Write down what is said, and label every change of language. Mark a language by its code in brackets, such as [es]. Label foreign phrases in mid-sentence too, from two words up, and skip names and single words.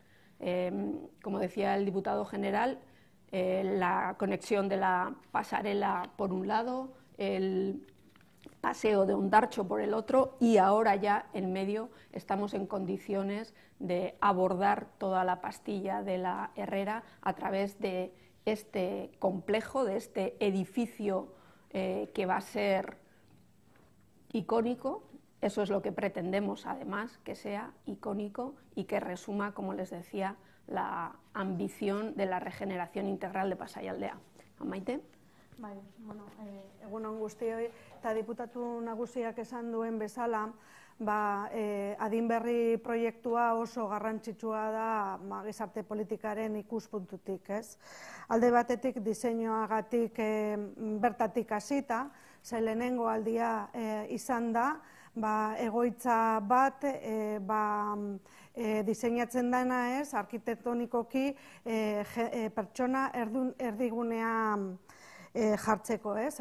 [es] Como decía el diputado general, la conexión de la pasarela por un lado, el paseo de Ondartxo por el otro, y ahora ya en medio estamos en condiciones de abordar toda la pastilla de la Herrera a través de este complejo, de este edificio que va a ser icónico. Eso es lo que pretendemos, además, que sea icónico y que resuma, como les decía, la ambición de la regeneración integral de Pasaialdea. Maite? [eu] Bai, egun on guztioi, eta diputatu nagusiak esan duen bezala, adin berri proiektua oso garrantzitsua da gizarte politikaren ikuspuntutik, ez? Alde batetik diseinuagatik bertatik hasita, ze lehenengo aldia izan da, egoitza bat diseinatzen dena, ez, arkitektonikoki pertsona erdigunea jartzeko, ez?